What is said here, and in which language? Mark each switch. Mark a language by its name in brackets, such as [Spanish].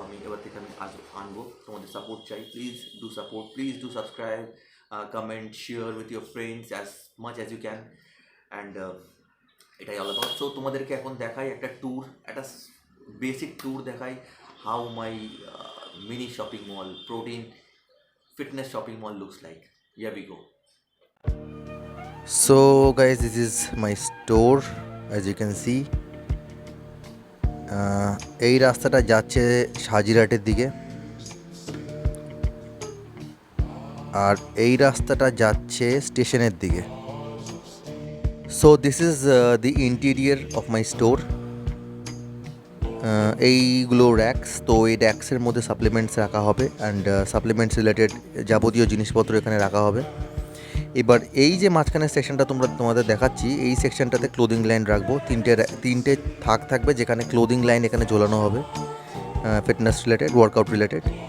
[Bangla] আমি এবার থেকে আনবো। তোমাদের সাপোর্ট চাই, [English] Please do support, please do subscribe, comment, share with your friends as much as you can. And এটাই all about. So [Bangla] তোমাদেরকে এখন দেখাই একটা বেসিক ট্যুর দেখাই, [English] How my mini shopping mall, protein fitness shopping mall looks like. Here we go. So guys, this is my store, as you can see. [Bangla] এই রাস্তাটা যাচ্ছে সাজিরহাটের দিকে, আর এই রাস্তাটা যাচ্ছে স্টেশনের দিকে। [English] So this is the interior of my store. [Bangla] এইগুলো র্যাক্স, তো এই র্যাক্সের মধ্যে সাপ্লিমেন্টস রাখা হবে, অ্যান্ড সাপ্লিমেন্টস রিলেটেড যাবতীয় জিনিসপত্র এখানে রাখা হবে। এবার এই যে মাঝখানের সেকশনটা তোমাদের দেখাচ্ছি, এই সেকশনটাতে ক্লোদিং লাইন রাখবো। তিনটে থাকবে, যেখানে ক্লোদিং লাইন এখানে ঝোলানো হবে, ফিটনেস রিলেটেড, ওয়ার্কআউট রিলেটেড।